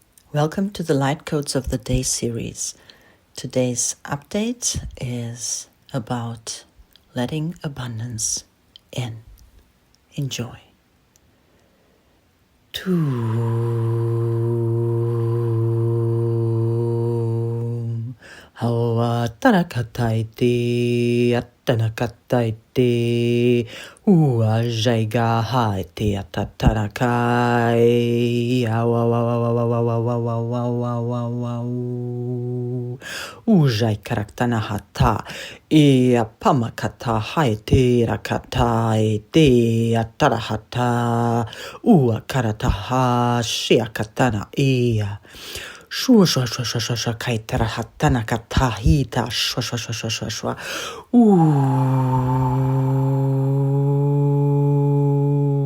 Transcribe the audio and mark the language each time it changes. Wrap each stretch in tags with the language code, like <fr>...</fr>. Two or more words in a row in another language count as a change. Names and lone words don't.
<en>Welcome to the Light Codes of the Day series. Today's update is about letting abundance in. Enjoy. Tum. Hawa tarakataiti attanakataiti ua jaiga haiti atatarakai ujai karaktana hata e pamakata haiti rakata te atarahata ua karataha shiakatana ia shua shua shua shua shua shua kaitara hatana katahita shua shua shua shua shua shua</en>